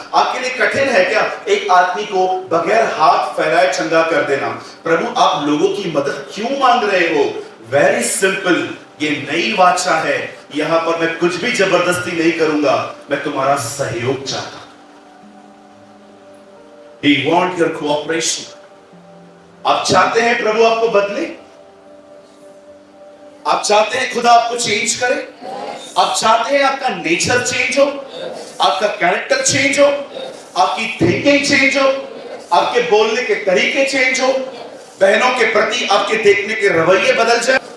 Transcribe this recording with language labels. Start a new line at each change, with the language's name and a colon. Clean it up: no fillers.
Hindi: आपके लिए कठिन है क्या एक आदमी को बगैर हाथ फैलाए चंगा कर देना? प्रभु आप लोगों की मदद क्यों मांग रहे हो?
English: very simple,
Hindi: ये नई वाचा है। यहां पर मैं कुछ भी जबरदस्ती नहीं करूंगा, मैं तुम्हारा सहयोग चाहता हूं।
English: He want your cooperation।
Hindi: आप चाहते हैं प्रभु आपको बदले? आप चाहते हैं खुदा आपको चेंज करे? आप चाहते हैं आपका नेचर चेंज हो, आपका कैरेक्टर चेंज हो, आपकी थिंकिंग चेंज हो, आपके बोलने के तरीके चेंज हो, बहनों के प्रति आपके देखने के रवैये बदल जाए?